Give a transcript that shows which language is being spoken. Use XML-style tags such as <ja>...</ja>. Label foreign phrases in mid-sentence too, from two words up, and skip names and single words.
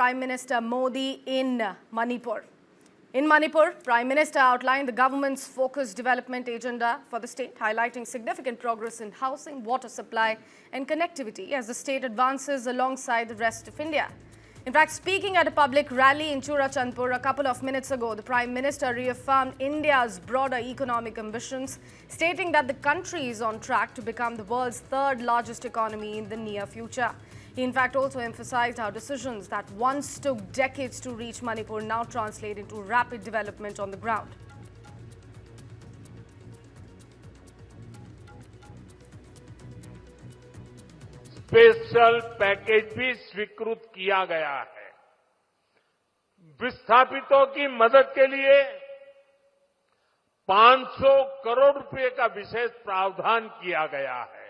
<en>Prime Minister Modi in Manipur. In Manipur, Prime Minister outlined the government's focused development agenda for the state, highlighting significant progress in housing, water supply and connectivity as the state advances alongside the rest of India. In fact, speaking at a public rally in Churachandpur a couple of minutes ago, the Prime Minister reaffirmed India's broader economic ambitions, stating that the country is on track to become the world's third largest economy in the near future. He in fact also emphasized how decisions that once took decades to reach Manipur now translate into rapid development on the ground.</en> <hi>स्पेशल पैकेज भी स्वीकृत किया गया है। विस्थापितों की मदद के लिए 500 करोड़ रुपए का विशेष प्रावधान किया गया है।</hi>